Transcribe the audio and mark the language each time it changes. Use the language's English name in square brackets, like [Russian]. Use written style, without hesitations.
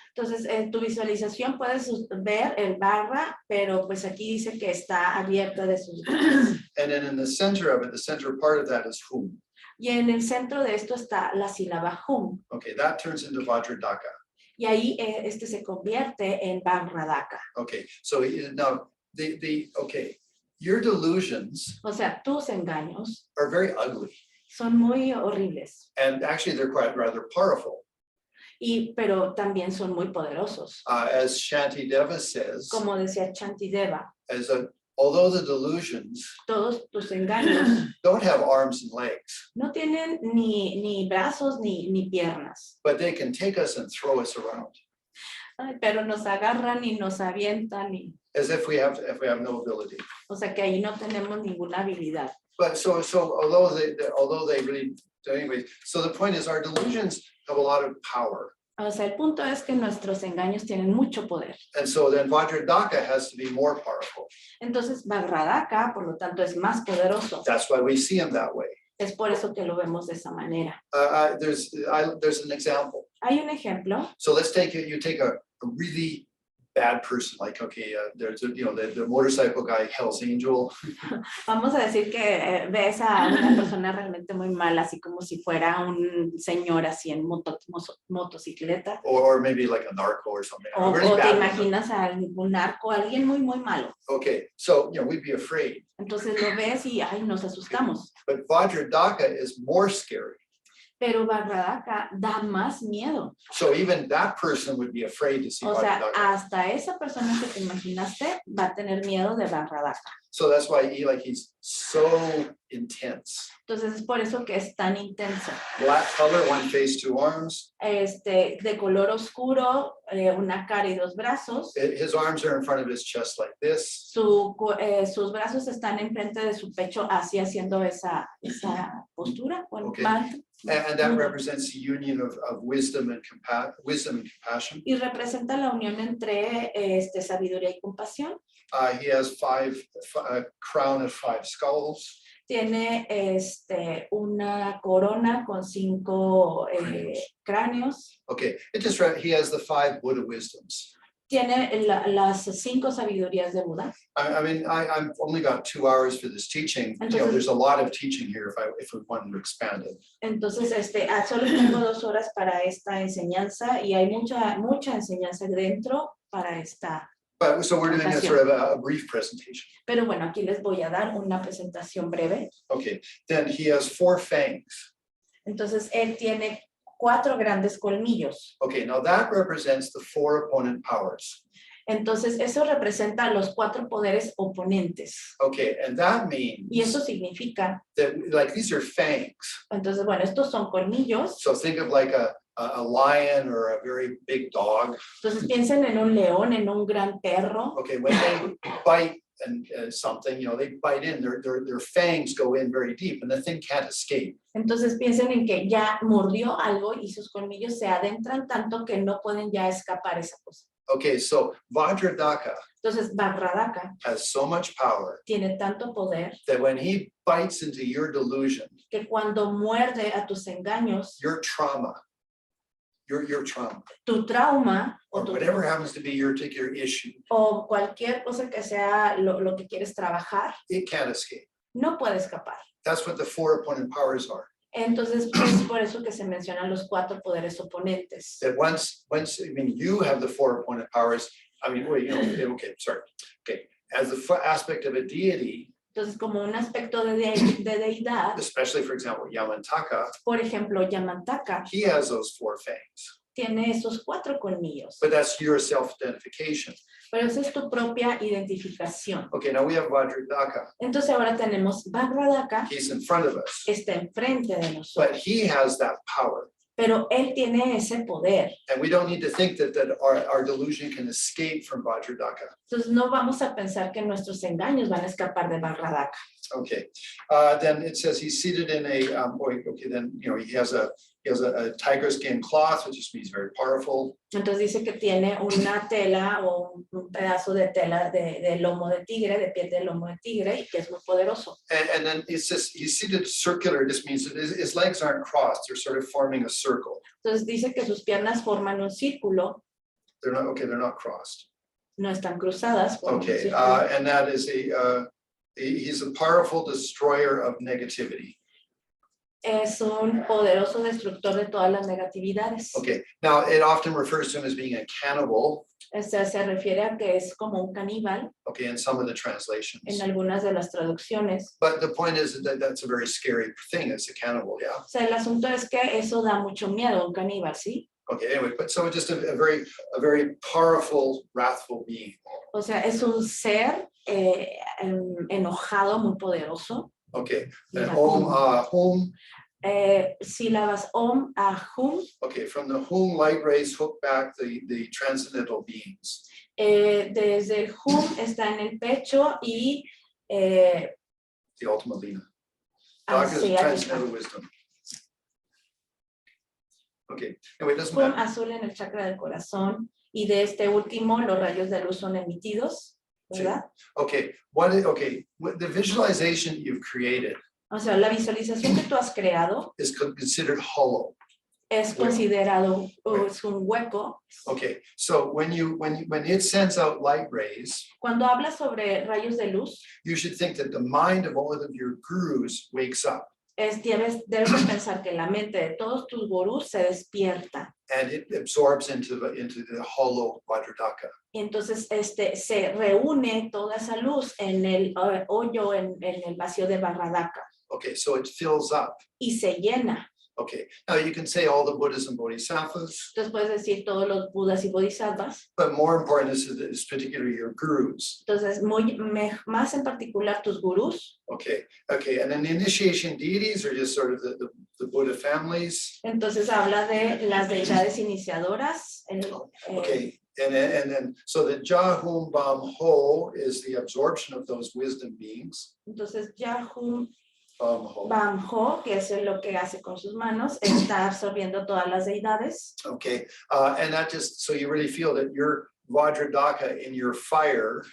[Spanish] Entonces, en tu visualización puedes ver el Vajra, pero pues aquí dice que está abierta de sus garras. [English] And then in the center of it, the center part of that is Hum. [Spanish] Y en el centro de esto está la sílaba Hum. [English] Okay, that turns into Vajra Daka. [Spanish] Y ahí se convierte en Vajra Daka. [English] Okay, so now okay, your delusions [Spanish] O sea, tus engaños [English] are very ugly, [Spanish] son muy horribles, [English] and actually they're quite rather powerful. [Spanish] pero también son muy poderosos. [English] As Shantideva says, [Spanish] Como decía Shantideva, [English] although the delusions [Spanish] todos tus engaños [English] don't have arms and legs, [Spanish] no tienen ni brazos ni piernas, [English] but they can take us and throw us around [Spanish] pero nos agarran y nos avientan, [English] as if we have no ability. [Spanish] o sea que ahí no tenemos ninguna habilidad. [English] But so although they really, anyway, so the point is our delusions have a lot of power. [Spanish] O sea, el punto es que nuestros engaños tienen mucho poder. [English] And so then Vajra Daka has to be more powerful. [Spanish] Entonces, Vajra Daka, por lo tanto, es más poderoso. [English] That's why we see him that way. [Spanish] Es por eso que lo vemos de esa manera. [English] There's an example. [Spanish] Hay un ejemplo. [English] So let's take it. You take a really bad person, like okay, there's the motorcycle guy, Hell's Angel. [Spanish] Vamos a decir que ves a una persona realmente muy mala, así como si fuera un señor así en motocicleta. [English] Or maybe like a narco or something. O Really [Spanish] te imaginas a un narco, alguien muy malo. [English] Okay, so we'd be afraid. [Spanish] Entonces lo ves y ay, nos asustamos. [English] But Vajra Daka is more scary. [Spanish] Pero Vajra Daka da más miedo. [English] So even that person would be afraid to see O Vajra Daka. [Spanish] hasta esa persona que te imaginaste va a tener miedo de Vajra Daka. [English] So that's why he's so intense. [Spanish] Entonces es por eso que es tan intenso. [English] Black color, one face, two arms. [Spanish] De color oscuro, una cara y dos brazos. [English] His arms are in front of his chest like this. [Spanish] Sus brazos están enfrente de su pecho, así haciendo esa postura. [English] Okay. And that represents the union of wisdom and compassion. [Spanish] Y representa la unión entre sabiduría y compasión. [English] He has a crown of 5 skulls. [Spanish] Tiene una corona con 5 cráneos. [English] Okay, he has the 5 Buddha wisdoms. [Spanish] Tiene las 5 sabidurías de Buda. [English] I mean, I've only got 2 hours for this teaching. [Spanish] Entonces, [English] there's a lot of teaching here if we wanted to expand it. [Spanish] Entonces, solo tengo 2 horas para esta enseñanza y hay mucha enseñanza dentro para esta. [English] But so we're doing a sort of a brief presentation. [Spanish] Pero bueno, aquí les voy a dar una presentación breve. [English] Okay, then he has 4 fangs. [Spanish] Entonces, él tiene 4 grandes colmillos. [English] Okay, now that represents the 4 opponent powers. [Spanish] Entonces, eso representa los 4 poderes oponentes. [English] Okay, and that means [Spanish] Y eso significa, [English] that like these are fangs. [Spanish] entonces, bueno, estos son colmillos. [English] So think of like a lion or a very big dog. [Spanish] Entonces, piensen en un león, en un gran perro. [English] Okay, when they bite, something, they bite in, their fangs go in very deep and the thing can't escape. [Spanish] Entonces piensen en que ya mordió algo y sus colmillos se adentran tanto que no pueden ya escapar esa cosa. [English] Okay, so Vajra Daka [Spanish] Entonces Vajra Daka [English] has so much power [Spanish] tiene tanto poder [English] that when he bites into your delusion, [Spanish] que cuando muerde a tus engaños, [English] your trauma, your trauma, [Spanish] tu trauma [English] or whatever happens to be your particular issue, [Spanish] o cualquier cosa que sea lo que quieres trabajar, [English] it can't escape. [Spanish] no puede escapar. [English] That's what the 4 opponent powers are. [Spanish] Entonces, es por eso que se mencionan los 4 poderes oponentes. [English] That once, you have the 4 opponent powers. Okay, as the aspect of a deity. [Spanish] Entonces, como un aspecto de deidad, [English] Especially, for example, Yamantaka. [Spanish] por ejemplo, Yamantaka [English] He has those 4 fangs. [Spanish] tiene esos 4 colmillos. [English] But that's your self-identification. [Spanish] Pero esa es tu propia identificación. [English] Okay, now we have Vajra Daka. [Spanish] Entonces ahora tenemos Vajra Daka, [English] He's in front of us. [Spanish] está enfrente de nosotros. [English] But he has that power. [Spanish] Pero él tiene ese poder. [English] And we don't need to think that our delusion can escape from Vajra Daka. [Spanish] Entonces no vamos a pensar que nuestros engaños van a escapar de Vajra Daka. [English] Okay, then it says he's seated in a, then, he has a tiger skin cloth, which just means very powerful. [Spanish] Entonces dice que tiene una tela o un pedazo de tela de lomo de tigre, de piel de lomo de tigre, y que es muy poderoso. [English] And then it says he's seated circular, just means that his legs aren't crossed, they're sort of forming a circle. [Spanish] Entonces dice que sus piernas forman un círculo. [English] They're not crossed. [Spanish] No están cruzadas. [English] Okay, and that is he's a powerful destroyer of negativity. [Spanish] Es un poderoso destructor de todas las negatividades. [English] Okay, now it often refers to him as being a cannibal. [Spanish] Se refiere a que es como un caníbal. [English] Okay, in some of the translations. [Spanish] En algunas de las traducciones. [English] But the point is that that's a very scary thing. It's a cannibal, yeah. [Spanish] O sea, el asunto es que eso da mucho miedo, un caníbal, ¿sí? [English] Okay, anyway, but so just a very powerful, wrathful being. [Spanish] O sea, es un ser enojado, muy poderoso. [English] Okay, and Om, [Spanish] sílabas Om, Ahum. [English] Okay, from the Hum light rays hook back the transcendental beings. [Spanish] Desde el Hum está en el pecho y [English] The ultimate Lina. Dark is [Spanish] sí, [English] transcendental wisdom. Okay, anyway, it doesn't Hum matter. [Spanish] azul en el chakra del corazón y de este último los rayos de luz son emitidos, ¿verdad? [English] Okay, the visualization you've created [Spanish] O sea, la visualización que tú has creado [English] is considered hollow. [Spanish] es considerado es un hueco. [English] Okay, so when it sends out light rays, [Spanish] Cuando hablas sobre rayos de luz, [English] you should think that the mind of all of your gurus wakes up. [Spanish] debes de pensar que la mente de todos tus gurús se despierta. [English] And it absorbs into the hollow Vajra Daka. [Spanish] Y entonces se reúne toda esa luz en el hoyo, en el vacío de Vajra Daka. [English] Okay, so it fills up. [Spanish] Y se llena. [English] Okay, now you can say all the Buddhas and Bodhisattvas. [Spanish] Entonces puedes decir todos los Budas y Bodhisattvas. [English] But more important is particularly your gurus. [Spanish] Entonces, más en particular tus gurús. [English] Okay, and then the initiation deities are just sort of the Buddha families. [Spanish] Entonces habla de las deidades iniciadoras. [English] Okay, and then so the Jahum Bam Ho is the absorption of those wisdom beings. [Spanish] Entonces Jahum Ho. Bam Ho, que es lo que hace con sus manos, está absorbiendo todas las deidades. [English] Okay, and that just so you really feel that your Vajra Daka in your fire.